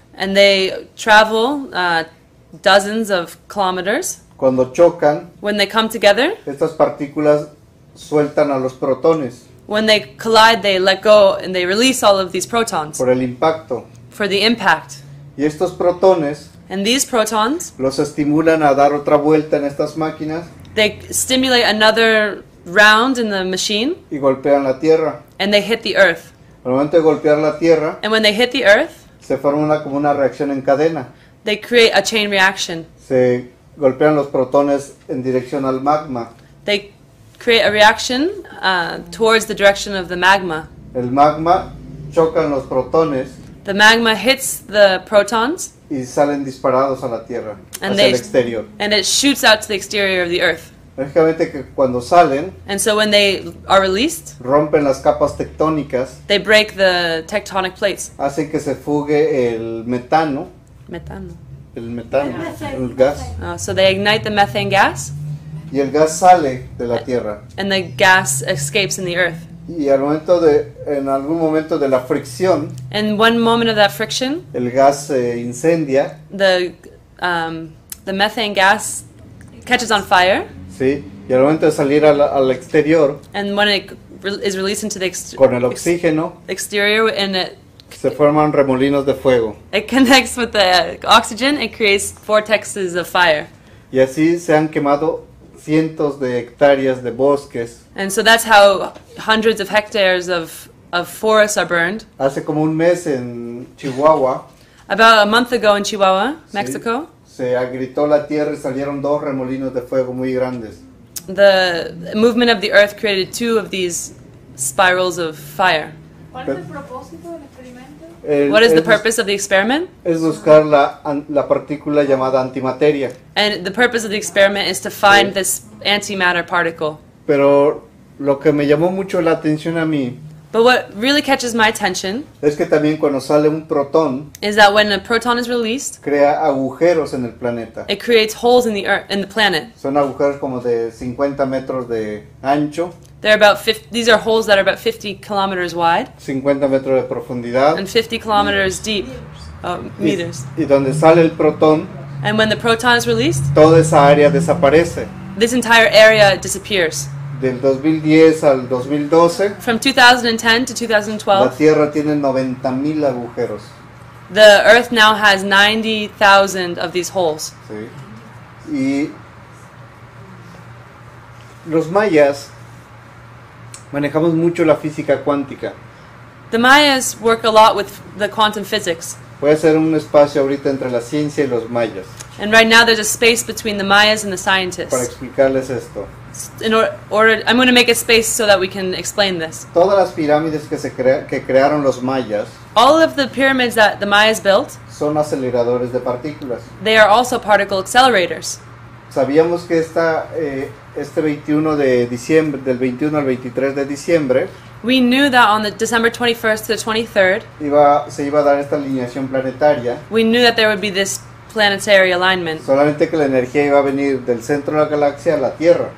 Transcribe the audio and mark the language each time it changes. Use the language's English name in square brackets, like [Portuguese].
[English] And they travel dozens of kilometers. [Spanish] Cuando chocan, [English] When they come together, [Spanish] estas partículas sueltan a los protones [English] when they collide, they let go and they release all of these protons [Spanish] por el impacto. [English] for the impact. [Spanish] Y estos protones [English] And these protons, [Spanish] los estimulan a dar otra vuelta en estas máquinas [English] they stimulate another round in the machine [Spanish] y golpean la Tierra. [English] and they hit the earth. [Spanish] Al momento de golpear la Tierra, [English] And when they hit the earth, [Spanish] se forma como una reacción en cadena. [English] they create a chain reaction. [Spanish] Se golpean los protones en dirección al magma. [English] They create a reaction towards the direction of the magma. [Spanish] El magma chocan los protones [English] The magma hits the protons [Spanish] y salen disparados a la Tierra, [English] and [Spanish] hacia el exterior. [English] and it shoots out to the exterior of the earth. [Spanish] Lógicamente que cuando salen, [English] And so when they are released, [Spanish] rompen las capas tectónicas, [English] they break the tectonic plates. [Spanish] hacen que se fugue el metano, Metano. el gas, [English] So they ignite the methane gas [Spanish] y el gas sale de la Tierra. [English] and the gas escapes in the earth. [Spanish] Y en algún momento de la fricción, [English] And one moment of that friction, [Spanish] el gas se incendia, [English] the methane gas catches on fire, [Spanish] ¿sí? Y al momento de salir al exterior, [English] and when it is released into the [Spanish] con el oxígeno, [English] exterior and [Spanish] se forman remolinos de fuego. [English] it connects with the oxygen, it creates vortexes of fire. [Spanish] Y así se han quemado cientos de hectáreas de bosques. [English] And so that's how hundreds of hectares of forests are burned. [Spanish] Hace como un mes en Chihuahua, [English] About a month ago in Chihuahua, [Spanish] ¿sí? [English] Mexico, [Spanish] Se agrietó la tierra y salieron dos remolinos de fuego muy grandes. [English] the movement of the earth created two of these spirals of fire. [Spanish] ¿Cuál es el propósito del experimento? [English] What is the purpose of the experiment? [Spanish] Es buscar la partícula llamada antimateria. [English] And the purpose of the experiment is to find this antimatter particle. [Spanish] Pero lo que me llamó mucho la atención a mí [English] But what really catches my attention [Spanish] es que también cuando sale un protón, [English] is that when a proton is released, [Spanish] crea agujeros en el planeta. [English] it creates holes in the earth, in the planet. [Spanish] Son agujeros como de 50 metros de ancho, [English] They're about 50, these are holes that are about 50 kilometers wide [Spanish] 50 metros de profundidad. [English] and 50 kilometers deep, meters. [Spanish] Y donde sale el protón, [English] And when the proton is released, [Spanish] toda esa área desaparece. [English] this entire area disappears. [Spanish] Del 2010 al 2012, [English] From 2010 to [Spanish] la [English] 2012, [Spanish] Tierra tiene 90,000 agujeros. [English] the earth now has 90,000 of these holes. [Spanish] ¿Sí? Y los mayas manejamos mucho la física cuántica. [English] The Mayas work a lot with the quantum physics. [Spanish] Puede ser un espacio ahorita entre la ciencia y los mayas [English] And right now there's a space between the Mayas and the [Spanish] para [English] scientists. [Spanish] explicarles esto. [English] I'm going to make a space so that we can explain this. [Spanish] Todas las pirámides que crearon los mayas [English] All of the pyramids that the Mayas built, [Spanish] son aceleradores de partículas. [English] they are also particle accelerators. [Spanish] Sabíamos que este 21 de diciembre, del 21 al 23 de diciembre, [English] We knew that on the December 21st to the 23rd, [Spanish] se iba a dar esta alineación planetaria, [English] we knew that there would be this planetary alignment. [Spanish] solamente que la energía iba a venir del centro de la galaxia a la Tierra.